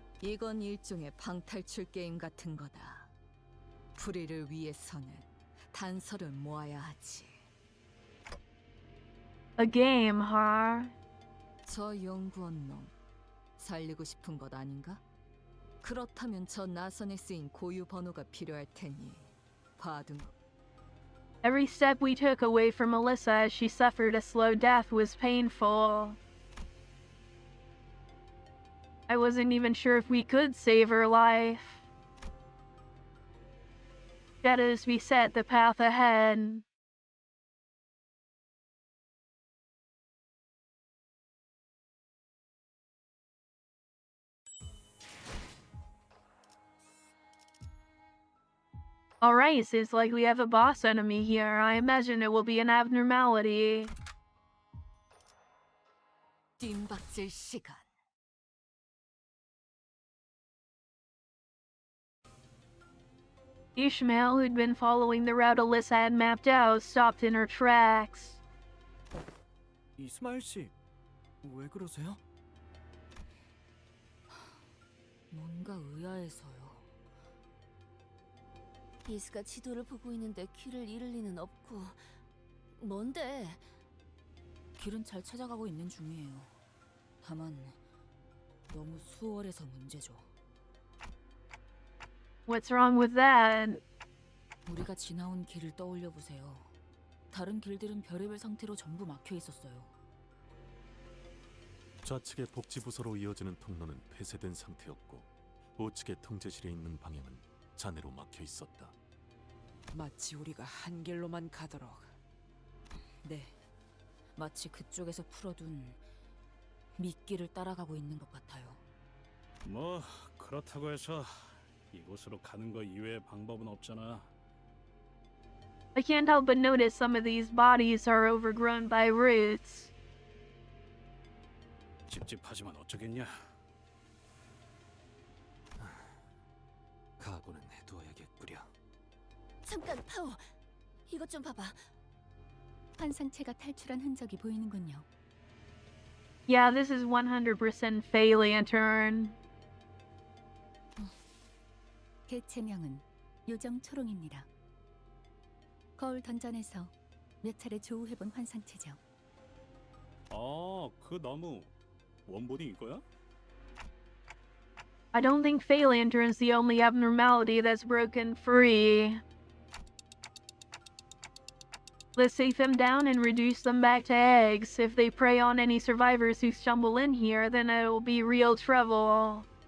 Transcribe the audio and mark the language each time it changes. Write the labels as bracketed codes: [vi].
[ko] 이건 일종의 방탈출 게임 같은 거다. 불의를 위해서는 단서를 모아야 하지. [en] A game, huh? [ko] 저 연구원 놈 살리고 싶은 것 아닌가? 그렇다면 저 나선에 쓰인 고유 번호가 필요할 테니 봐둔. [en] Every step we took away from Melissa as she suffered a slow death was painful. I wasn't even sure if we could save her life. Shadows beset the path ahead. Alright, seems like we have a boss enemy here. I imagine it will be an abnormality. [ko] 뜀박질 시간. [en] Ishmael, who'd been following the route Alyssa had mapped out, stopped in her tracks. [ko] 이스마일 씨, 왜 그러세요? 뭔가 의아해서요. 이스가 지도를 보고 있는데 길을 잃을 리는 없고. 뭔데? 길은 잘 찾아가고 있는 중이에요. 다만 너무 수월해서 문제죠. [en] What's wrong with that? [ko] 우리가 지나온 길을 떠올려 보세요. 다른 길들은 별의별 상태로 전부 막혀 있었어요. 좌측의 복지부서로 이어지는 통로는 폐쇄된 상태였고 우측의 통제실에 있는 방향은 잔해로 막혀 있었다. 마치 우리가 한 길로만 가도록. 네, 마치 그쪽에서 풀어둔 미끼를 따라가고 있는 것 같아요. 뭐 그렇다고 해서 이곳으로 가는 거 이외의 방법은 없잖아. [en] I can't help but notice some of these bodies are overgrown by roots. [ko] 찝찝하지만 어쩌겠냐. 각오는 해두어야겠구려. 잠깐, 파오. 이것 좀 봐봐. 환상체가 탈출한 흔적이 보이는군요. [en] Yeah, this is 100% Fey Lantern. [ko] 개체명은 요정 초롱입니다. 거울 던전에서 몇 차례 조우해본 환상체죠. 아, 그 나무 원본이 이거야? [en] I don't think Fey Lantern's the only abnormality that's broken free. Let's take them down and reduce them back to eggs. If they prey on any survivors who stumble in here, then it'll be real trouble.